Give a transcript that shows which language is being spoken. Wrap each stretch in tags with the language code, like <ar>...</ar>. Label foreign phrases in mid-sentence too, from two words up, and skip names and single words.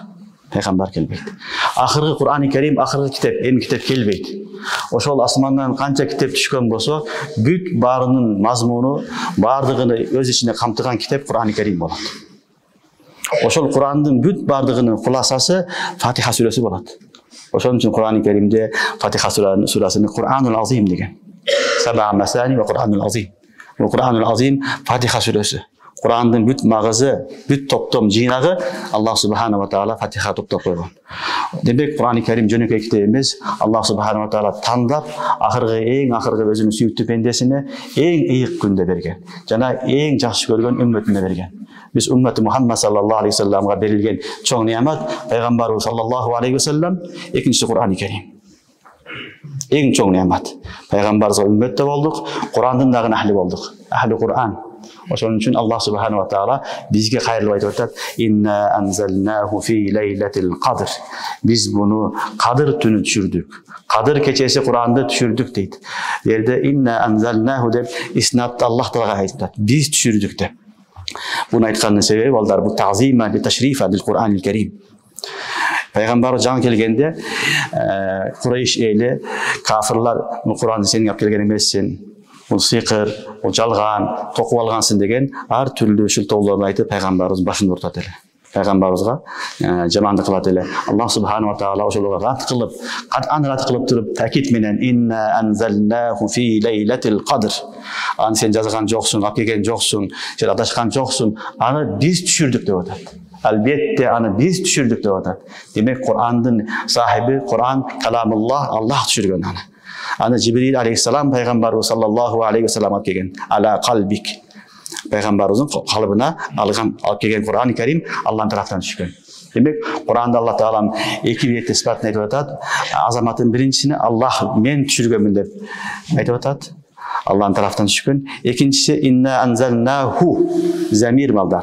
<ky>Пайгамбар келбейт. Акыркы Кур'ани Керим, акыркы китеп, эми китеп келбейт. Ошол асмандан канча китеп түшкөн болсо, бүт баарынын мазмуну, бардыгын өз ичине камтыган китеп Кур'ани Керим болот. Ошол Кур'андын бүт бардыгынын куласасы Фатиха сүрөсү болот. Ошон үчүн Кур'ани Керимде Фатиха сүрөсүн</ky> <ar>القرآن العظيم</ar> <ky>деген.</ky> <ar>سبعا من المثاني والقرآن العظيم.</ar> <ky>Бул</ky> <ar>القرآن العظيم</ar> <ky>Фатиха сүрөсү. Кур'андын бүт магызы, бүт топтом жыйнагы</ky> <ar>الله سبحانه وتعالى</ar> <ky>Фатиха топтоп койгон. Демек Кур'ани Керим жөнөкөй китеп эмес,</ky> <ar>الله سبحانه وتعالى</ar> <ky>тандап, эң акыркы өзүнүн сүйүктүү пендесине эң ыйык күндө берген. Жана эң жакшы көргөн үммөтүнө берген. Биз үммөтү Мухаммад</ky> <ar>صلى الله عليه و</ar> <ky>салламга берилген чоң неамат пайгамбарыбыз</ky> <ar>صلى الله عليه وسلم,</ar> <ky>экинчиси Кур'ани Керим. Эң чоң неамат. Пайгамбарыбызга үммөттө болдук, Кур'андын дагы ахли болдук.</ky> <ar>أهل القرآن.</ar> <ky>Ошон үчүн</ky> <ar>الله سبحانه وتعالى</ar> <ky>бизге кайрылып айтып атат:</ky> <ar>"إنا أنزلناه في ليلة القدر."</ar> <ky>Биз буну Кадыр түнү түшүрдүк. Кадыр кечеси Куранды түшүрдүк дейт. Жерде</ky> <ar>إنا أنزلناه</ar> <ky>деп иснат Аллах таалага айтат. Биз түшүрдүк деп. Буну айткандын себеби балдар бул</ky> <ar>تعظيما وتشريفا للقرآن الكريم.</ar> <ky>Пайгамбар жаңы келгенде Курайш эли, кафирлар Куранды сенин алып келген эмессиң. Бул сыйкыр, бул жалган, токуп алгансың деген ар түрлүү шылтоолорду айтып пайгамбарыбыз башын ортот эле. Пайгамбарыбызга жамандык кылат эле.</ky> <ar>الله سبحانه وتعالى</ar> <ky>ошолорго рат кылып, рат кылып туруп такит менен</ky> <ar>إنا أنزلناه في ليلة القدر.</ar> <ky>Аны сен жазган жоксуң, алып келген жоксуң, сен адашкан жоксуң, аны биз түшүрдүк деп атат. Албетте аны биз түшүрдүк деп атат. Демек Кур'андын сахиби,</ky> <ar>القرآن كلام الله,</ar> <ky>Аллах түшүргөн аны. Аны Жибрил алейхиссалам пайгамбарыбыз</ky> <ar>صلى الله عليه وسلم</ar> <ky>алып келген.</ky> <ar>على قلبك.</ar> <ky>Пайгамбарыбыздын калыбына алып келген Кур'ани Керим Аллахтын тараптан түшкөн. Демек Кур'анда Аллах таалам эки бетте сыпатын айтып атат. Азаматтын биринчисине Аллах мен түшүргөнмүн деп айтып атат. Аллахтын тараптан түшкөн. Экинчиси</ky> <ar>إنا أنزلناه</ar> <ky>замир балдар.</ky>